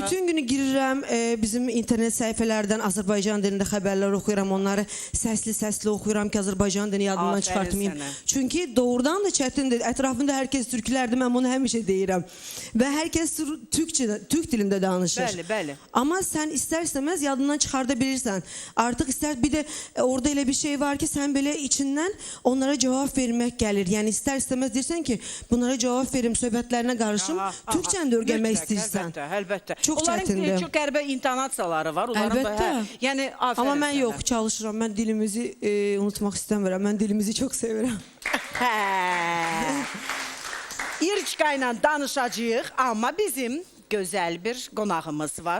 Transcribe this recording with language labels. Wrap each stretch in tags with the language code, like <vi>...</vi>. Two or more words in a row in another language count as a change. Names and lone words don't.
<az>bütün günü girirəm bizim internet səhifələrdən Azərbaycan dilində xəbərlər oxuyuram. Onları səsli oxuyuram ki, Azərbaycan dilini yadımdan Aferin çıxartmayım. sənə. Çünki doğrudan da çətindir. Ətrafımda hər kəs türklərdir. Mən bunu həmişə deyirəm. Və hər kəs Türk dilində danışır. Bəli, bəli.</az> <tr>Ama sen ister istemez yadından çıkartabilirsen. Artık ister bir de orada öyle bir şey var ki sen böyle içinden onlara cevap vermek gelir. Yani ister istemez dersen ki bunlara cevap verim,</tr> <az>söhbətlərinə qarışım. Türkçəni də öyrənmək istəyirsən. Əlbəttə, əlbəttə. Çox Onların çətindir. çox qəribə intonasiyaları var. Onların da Əlbəttə. yəni aferin. Ama mən sənə. yox, çalışıram. Mən dilimizi unutmaq istəmirəm. Mən dilimizi çox sevirəm. Hə. İriçka ilə danışacağıq, amma bizim gözəl bir qonağımız var.</az>